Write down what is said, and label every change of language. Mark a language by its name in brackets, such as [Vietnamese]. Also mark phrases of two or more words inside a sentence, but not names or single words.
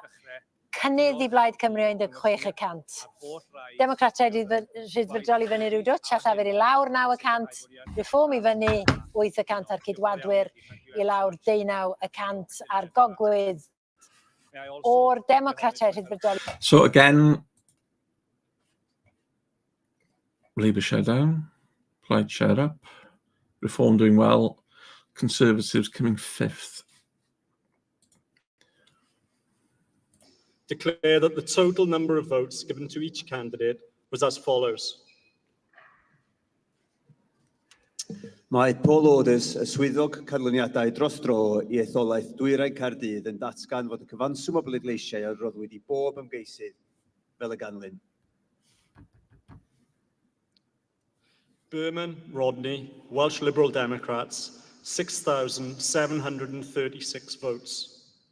[Welsh] Cynnydd I Blaid Cymru o 16%. Democratiaid Rhyddfrydol I fyny rhyw dwtsh a Llafur I lawr 9%. Reform I fyny 8% ar Cydwadwyr I lawr 19% ar Gogwydd. O'r Democratiaid Rhyddfrydol. [English] So again, Labour share down, Plaid share up, Reform doing well, Conservatives coming 5th declare that the total number of votes given to each candidate was as follows. [Welsh] Mae Paul Orders, y swyddog canlyniadau dros dro I etholaeth Dwyrain Caerdydd yn datgan fod y cyfanswm o bleidleisiau a roddwyd I bob ymgeisydd fel y ganlyn. [English] Berman, Rodney, Welsh Liberal Democrats, 6,736 votes.